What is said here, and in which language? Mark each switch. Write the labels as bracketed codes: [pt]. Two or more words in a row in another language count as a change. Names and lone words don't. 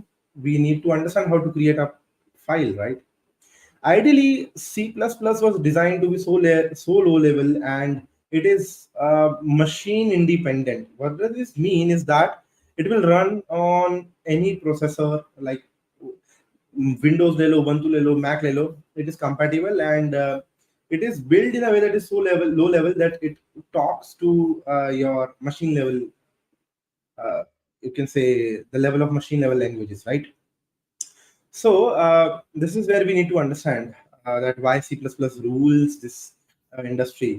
[en] We need to understand how to create a file, right? Ideally, C++ was designed to be so low level, and it is machine independent. What does this mean is that it will run on any processor like Windows le lo, Ubuntu le lo, Mac le lo. It is compatible, and it is built in a way that is so low level that it talks to your machine level. You can say the level of machine level languages, right? So this is where we need to understand that why C++ rules this industry.